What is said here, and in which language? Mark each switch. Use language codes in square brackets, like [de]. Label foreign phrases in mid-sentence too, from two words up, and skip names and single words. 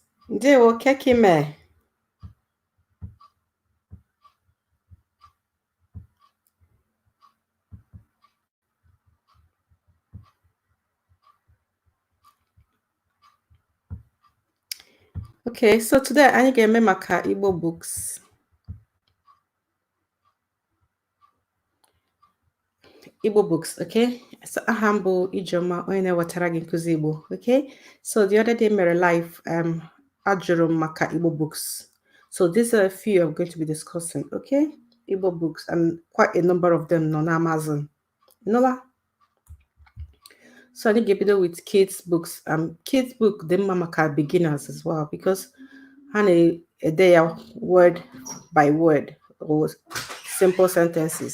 [ig] Ndewo kekime. [en] Okay, so today I [ig] ga-eme maka [en] Igbo books. Igbo books, okay? So humble [ig] Ijoma onye na-ewetara gị nkuzi Igbo, [en] okay? So the other day [ig] mere live ajụrụ maka [en] Igbo books. So these are a few I'm going to be discussing, okay? Igbo books, and quite a number of them on Amazon. You know that? So I think you begin with kids books. Kids book them maka beginners as well, because honey they are word by word or simple sentences.